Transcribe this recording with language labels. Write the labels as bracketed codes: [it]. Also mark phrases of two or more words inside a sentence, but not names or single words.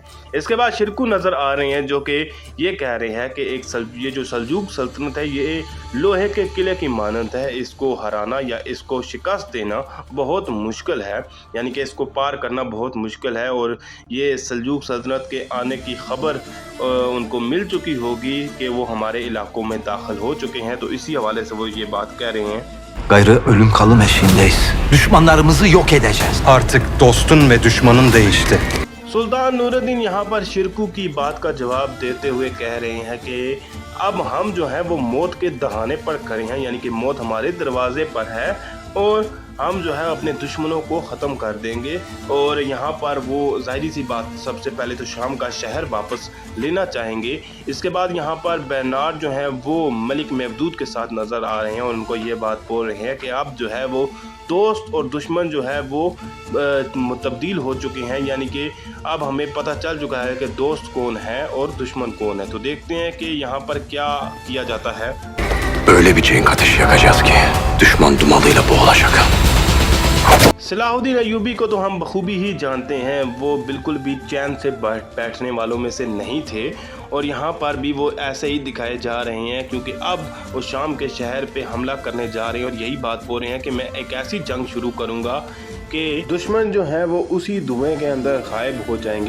[ur] اس کے بعد شیرکوہ نظر آ رہے ہیں جو کہ یہ کہہ رہے ہیں کہ یہ جو سلجوق سلطنت ہے یہ لوہے کے قلعے کی مانند ہے، اس کو ہرانا یا اس کو شکست دینا بہت مشکل ہے، یعنی کہ اس کو پار کرنا بہت مشکل ہے. اور یہ سلجوق سلطنت کے آنے کی خبر ان کو مل چکی ہوگی کہ وہ ہمارے علاقوں میں داخل ہو چکے ہیں، تو اسی حوالے سے وہ یہ بات کہہ رہے ہیں. [tr] Gayrı ölüm kalım eşiğindeyiz. Düşmanlarımızı yok edeceğiz. Artık dostun ve düşmanın değişti. [ur] سلطان نورالدین یہاں پر شیرکوہ کی بات کا جواب دیتے ہوئے کہہ رہے ہیں کہ اب ہم جو ہے وہ موت کے دہانے پر کھڑے ہیں، یعنی کہ موت ہمارے دروازے پر ہے اور ہم جو ہے اپنے دشمنوں کو ختم کر دیں گے. اور یہاں پر وہ ظاہری سی بات، سب سے پہلے تو شام کا شہر واپس لینا چاہیں گے. اس کے بعد یہاں پر برنارڈ جو ہے وہ ملک محمود کے ساتھ نظر آ رہے ہیں اور ان کو یہ بات بول رہے ہیں کہ اب جو ہے وہ دوست اور دشمن جو ہے وہ تبدیل ہو چکے ہیں، یعنی کہ اب ہمیں پتا چل چکا ہے کہ دوست کون ہے اور دشمن کون ہے. تو دیکھتے ہیں کہ یہاں پر کیا کیا جاتا ہے. [tr] Öyle bir cenk ateşi yakacağız ki düşman dumanıyla boğulacak. [ur] صلاح الدین ایوبی کو تو ہم بخوبی ہی جانتے ہیں، وہ بالکل بھی چین سے بیٹھنے والوں میں سے نہیں تھے اور یہاں پر بھی وہ ایسے ہی دکھائے جا رہے ہیں کیونکہ اب وہ شام کے شہر پہ حملہ کرنے جا رہے ہیں اور یہی بات بول رہے ہیں کہ میں ایک ایسی جنگ شروع کروں گا کہ دشمن جو ہے وہ اسی دھوئیں کے اندر غائب ہو جائیں گے.